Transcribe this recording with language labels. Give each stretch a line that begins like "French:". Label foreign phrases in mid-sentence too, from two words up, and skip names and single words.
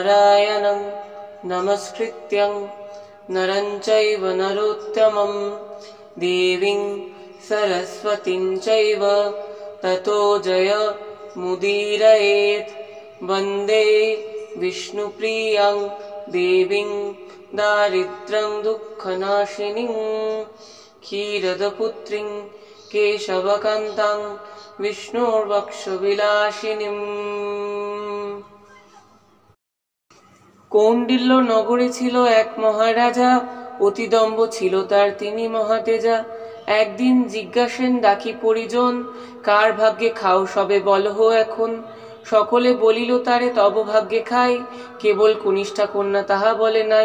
Sanskrit: नारायणं नमस्कृत्यं नरं चैव नरोत्तमं देवीं सरस्वतीं चैव ततो जयमुदीरयेत्। वन्दे विष्णुप्रियां देवीं दारिद्र्यं दुःखनाशिनीं क्षीरदपुत्रीं केशवकान्तां विष्णुर्वक्षविलासिनीम्।
Bangla: কৌণ্ডিল্য নগরে ছিল এক মহারাজা, অতিদম্ভ ছিল তার তিনি মহাতেজা। একদিন জিজ্ঞাসেন ডাকি পরিজন, কার ভাগ্যে খাও সবে বলহ এখন। সকলে বলিল তারে তব ভাগ্যে খাই, কেবল কনিষ্ঠা কন্যা তাহা বলে নাই।